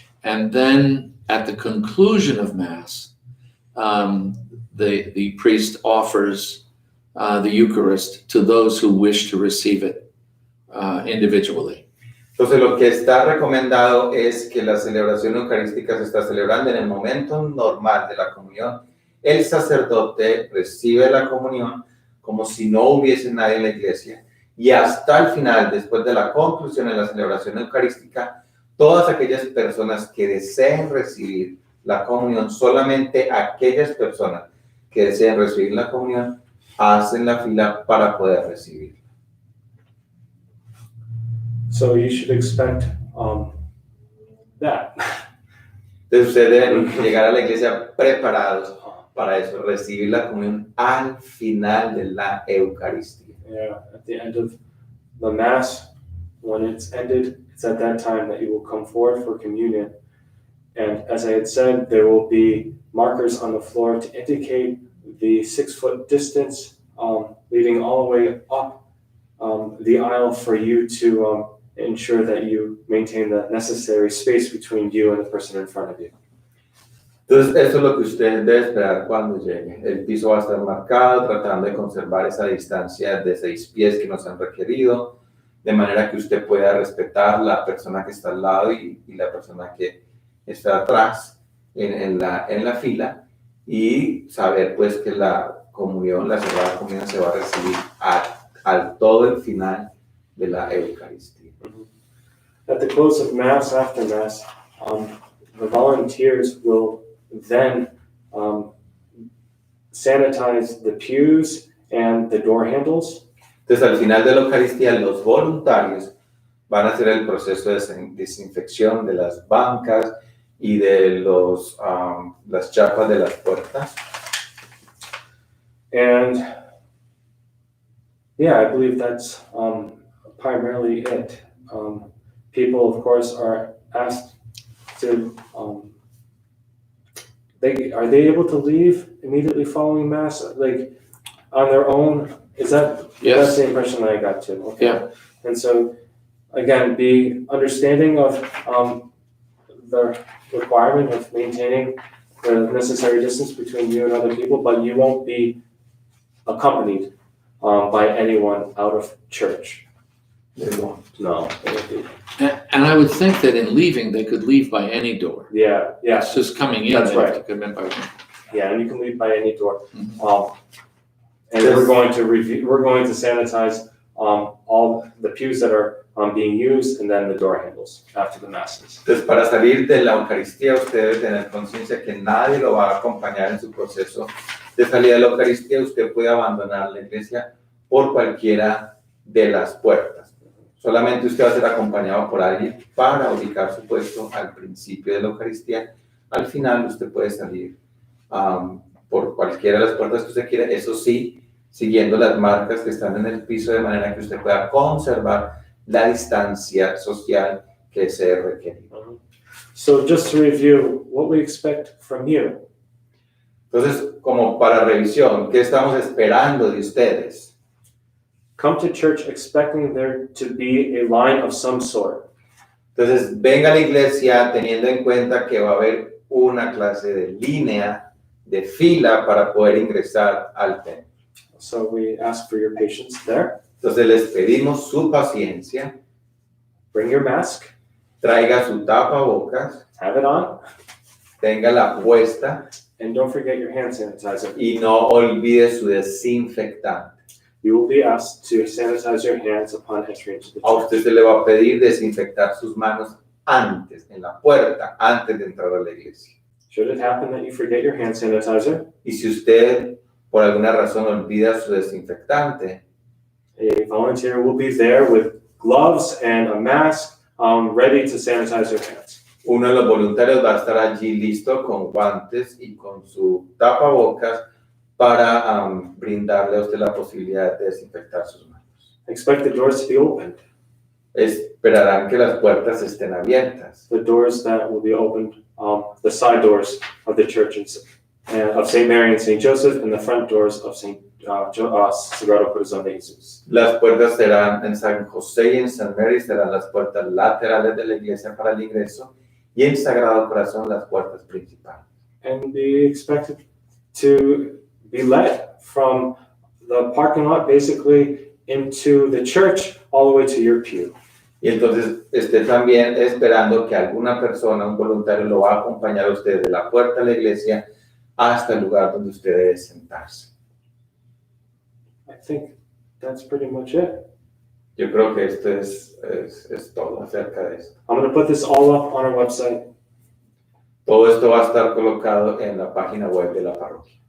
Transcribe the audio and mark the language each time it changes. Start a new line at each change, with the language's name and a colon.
English: And then at the conclusion of Mass, the priest offers the Eucharist to those who wish to receive it individually.
Spanish: Entonces lo que está recomendado es que la celebración eucarística se está celebrando en el momento normal de la comunión. El sacerdote recibe la comunión como si no hubiese nadie en la iglesia, y hasta el final, después de la conclusión de la celebración eucarística, todas aquellas personas que deseen recibir la comunión, solamente aquellas personas que deseen recibir la comunión, hacen la fila para poder recibirla.
English: So you should expect that.
Spanish: Entonces ustedes deben llegar a la iglesia preparados para eso, recibir la comunión al final de la Eucaristía.
English: Yeah, at the end of the Mass, when it's ended, it's at that time that you will come forward for communion. And as I had said, there will be markers on the floor to indicate the 6-foot distance, leading all the way up the aisle for you to ensure that you maintain the necessary space between you and the person in front of you.
Spanish: Entonces, eso es lo que usted debe esperar cuando llegue. El piso va a estar marcado, tratando de conservar esa distancia de 6 pies que nos han requerido, de manera que usted pueda respetar la persona que está al lado y la persona que está atrás en la fila, y saber pues que la comunión, la Sagrada Comunión, se va a recibir al todo el final de la Eucaristía.
English: At the close of Mass, after Mass, the volunteers will then sanitize the pews and the door handles.
Spanish: Entonces, al final de la Eucaristía, los voluntarios van a hacer el proceso de desinfección de las bancas y de las chapas de las puertas.
English: And yeah, I believe that's primarily it. People, of course, are asked to, are they able to leave immediately following Mass, like on their own? That's the impression that I got too. Okay. Yeah. And so, again, be understanding of the requirement of maintaining the necessary distance between you and other people, but you won't be accompanied by anyone out of church. They won't. No, it won't be. And I would think that in leaving, they could leave by any door. Yeah, yeah. It's just coming in. That's they have right. to come in by one. Yeah, and you can leave by any door. Mhm. And Yes. we're going to sanitize all the pews that are being used, and then the door handles after the masses.
Spanish: Entonces, para salir de la Eucaristía, usted debe tener conciencia que nadie lo va a acompañar en su proceso de salida de la Eucaristía. Usted puede abandonar la iglesia por cualquiera de las puertas. Solamente usted va a ser acompañado por alguien para ubicar su puesto al principio de la Eucaristía. Al final usted puede salir por cualquiera de las puertas que usted quiera, eso sí, siguiendo las marcas que están en el piso de manera que usted pueda conservar la distancia social que se requiere.
English: So just to review, what we expect from you.
Spanish: Entonces, como para revisión, ¿qué estamos esperando de ustedes?
English: Come to church expecting there to be a line of some sort.
Spanish: Entonces, venga a la iglesia teniendo en cuenta que va a haber una clase de línea, de fila para poder ingresar al templo.
English: So we ask for your patience there.
Spanish: Entonces, les pedimos su paciencia,
English: Bring your mask,
Spanish: traiga su tapabocas,
English: have it on,
Spanish: téngala puesta
English: and don't forget your hand sanitizer.
Spanish: y no olvide su desinfectante.
English: You will be asked to sanitize your hands upon entering into the
Spanish: A usted
English: church.
Spanish: se le va a pedir desinfectar sus manos antes, en la puerta, antes de entrar a la iglesia.
English: Should it happen that you forget your hand sanitizer,
Spanish: Y si usted, por alguna razón, olvida su desinfectante,
English: a volunteer will be there with gloves and a mask, ready to sanitize your hands.
Spanish: uno de los voluntarios va a estar allí listo con guantes y con su tapabocas para brindarle a usted la posibilidad de desinfectar sus manos.
English: Expect the doors to be opened.
Spanish: Esperarán que las puertas estén abiertas.
English: The doors that will be opened, the side doors of the churches of St. Mary and St. Joseph, and the front doors of St. Sagrado Corazón de Jesús.
Spanish: Las puertas serán en San José y en San Mary, serán las puertas laterales de la iglesia para el ingreso, y en Sagrado Corazón las puertas principales.
English: And be expected to be led from the parking lot basically into the church all the way to your pew.
Spanish: Y entonces esté también esperando que alguna persona, un voluntario, lo va a acompañar a usted de la puerta de la iglesia hasta el lugar donde usted debe sentarse.
English: I think that's pretty much it.
Spanish: Yo creo que esto es todo acerca de esto.
English: I'm going to put this all up on our website.
Spanish: Todo esto va a estar colocado en la página web de la parroquia.